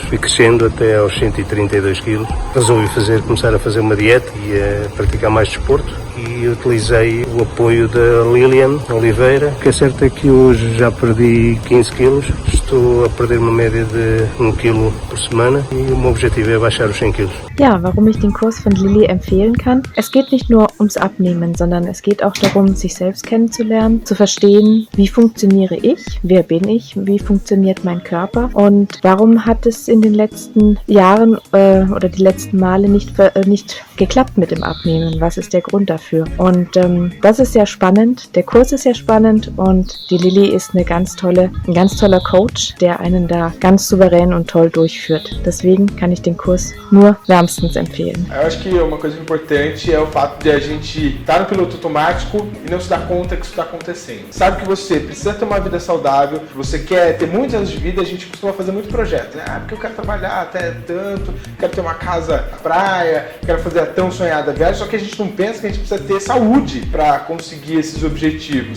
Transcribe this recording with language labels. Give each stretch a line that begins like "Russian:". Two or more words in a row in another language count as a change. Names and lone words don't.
Portuguese: Fui crescendo até aos 132 quilos. Resolvi começar a fazer uma dieta e a praticar mais desporto. E utilizei o apoio da Lilian Oliveira. O que é certo é que hoje já perdi 15 quilos. Estou a perder uma média de 1 quilo por semana e o meu objetivo é baixar os 100 quilos.
German: Ja, warum ich den Kurs von Lilly empfehlen kann? Es geht nicht nur ums Abnehmen, sondern es geht auch darum, sich selbst kennenzulernen, zu verstehen, wie funktioniere ich, wer bin ich, wie funktioniert mein Körper und warum hat es in den letzten Jahren oder die letzten Male nicht geklappt mit dem Abnehmen, was ist der Grund dafür? Und das ist sehr spannend, der Kurs ist sehr spannend und die Lilly ist ein ganz toller Coach, der einen da ganz souverän und toll durchführt. Deswegen kann ich den Kurs nur wärmstens empfehlen.
Portuguese: Eu acho que uma coisa importante é o fato de a gente estar no piloto automático e não se dar conta que isso está acontecendo. Sabe que você precisa ter uma vida saudável, que você quer ter muitos anos de vida, a gente costuma fazer muito projeto, né? Porque eu quero trabalhar até tanto, quero ter uma casa na praia, quero fazer a tão sonhada viagem, só que a gente não pensa que a gente precisa ter saúde para conseguir esses objetivos.